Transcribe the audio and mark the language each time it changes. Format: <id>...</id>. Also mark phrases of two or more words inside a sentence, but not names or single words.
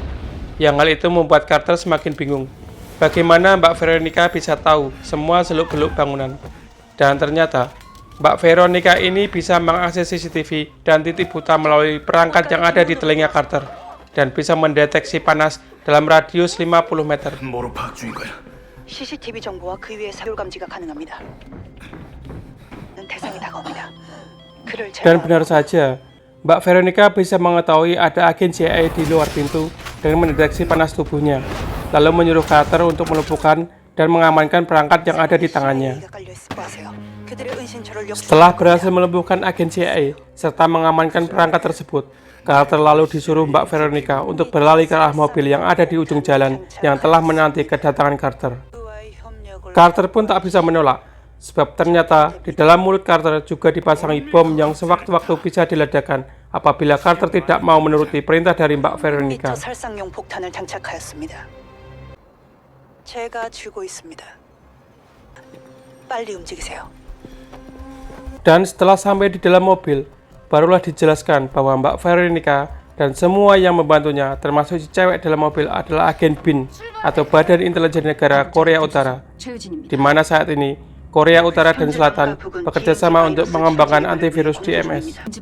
<id>Yang hal itu membuat Carter semakin bingung. Bagaimana Mbak Veronica bisa tahu semua seluk-beluk bangunan? Dan ternyata, Mbak Veronica ini bisa mengakses CCTV dan titik buta melalui perangkat yang ada di telinga Carter dan bisa mendeteksi panas dalam radius 50 meter.</id> <ko>뭐로 파악 중인 거야? CCTV 정보와 그 위에 사율 감지가 가능합니다. 대상이 다가옵니다. 그를</ko> <id>Dan benar saja, Mbak Veronica bisa mengetahui ada agen CIA di luar pintu dengan mendeteksi panas tubuhnya, lalu menyuruh Carter untuk melumpuhkan dan mengamankan perangkat yang ada di tangannya. Setelah berhasil melumpuhkan agen CIA serta mengamankan perangkat tersebut, Carter lalu disuruh Mbak Veronica untuk berlari ke arah mobil yang ada di ujung jalan yang telah menanti kedatangan Carter. Carter pun tak bisa menolak, sebab ternyata di dalam mulut Carter juga dipasangi bom yang sewaktu-waktu bisa diledakkan apabila Carter tidak mau menuruti perintah dari Mbak Veronica.</id> <ko>살상용 폭탄을 장착하였습니다. 제가 쥐고 있습니다. 빨리 움직이세요.</ko> <id>Dan setelah sampai di dalam mobil, barulah dijelaskan bahwa Mbak Veronica dan semua yang membantunya, termasuk si cewek dalam mobil, adalah agen BIN atau Badan Intelijen Negara Korea Utara, di mana saat ini Korea Utara dan Selatan bekerja sama untuk mengembangkan antivirus DMS.</id>